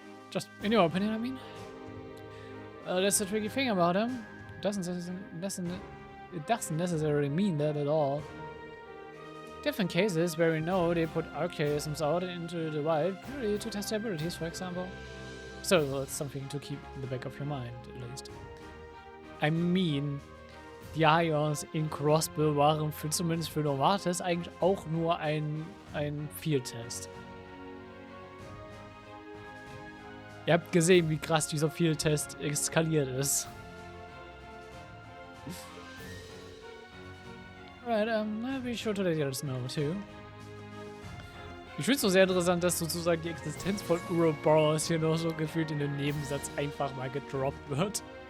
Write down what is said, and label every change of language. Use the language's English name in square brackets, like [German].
[English] Just in your opinion, I mean? That's the tricky thing about him. It doesn't necessarily mean that at all. Different cases where we know they put archaisms out into the wild purely to test their abilities, for example. So it's something to keep in the back of your mind, at least. I mean, [German] die Ions in Crossbell waren zumindest für Novartis eigentlich auch nur ein Field-Test. Ihr habt gesehen, wie krass dieser Field-Test eskaliert ist. [English] Right, be sure to let the others know too. [German] Ich finde es so sehr interessant, dass sozusagen die Existenz von Erebonia hier noch so gefühlt in dem Nebensatz einfach mal gedroppt wird.